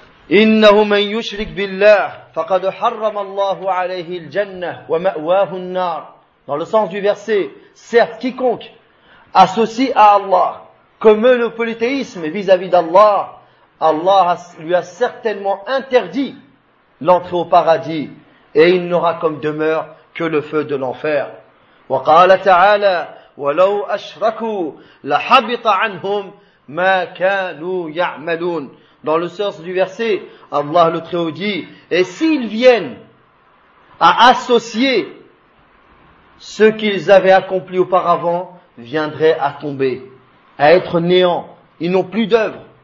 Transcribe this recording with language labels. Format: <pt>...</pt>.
<ar>إنه من يشرك بالله فقد حرم الله عليه الجنة ومأواه النار.</ar> <fr>Dans le sens du verset, certes quiconque associe à Allah, commet le polythéisme vis-à-vis d'Allah, Allah lui a certainement interdit l'entrée au paradis et il n'aura comme demeure que le feu de l'enfer.</fr> <ar>وقال تعالى ولو أشركوا لحبط عنهم مَا كَانُوا يَعْمَلُونَ.</ar> <fr>Dans le sens du verset, Allah le Très-Haut dit, et s'ils viennent à associer ce qu'ils avaient accompli auparavant, viendraient à tomber, à être néant. Ils n'ont plus d'œuvre.</fr>